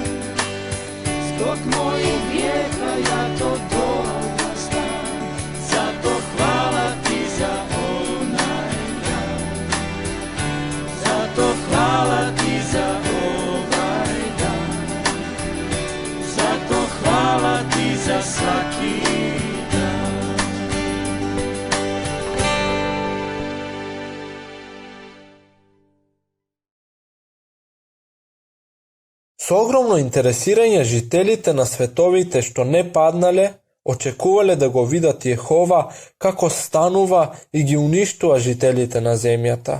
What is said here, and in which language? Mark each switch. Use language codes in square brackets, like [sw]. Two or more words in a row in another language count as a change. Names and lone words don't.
[hr] Zbog mojih grijeha ja to dobro znam, zato hvala ti za onaj dan. Zato hvala ti za ovaj dan, zato hvala ti za svaki dan. [mk] С огромно интересирање жителите на световите што не паднале, очекувале да го видат Јехова како станува и ги уништува жителите на земјата.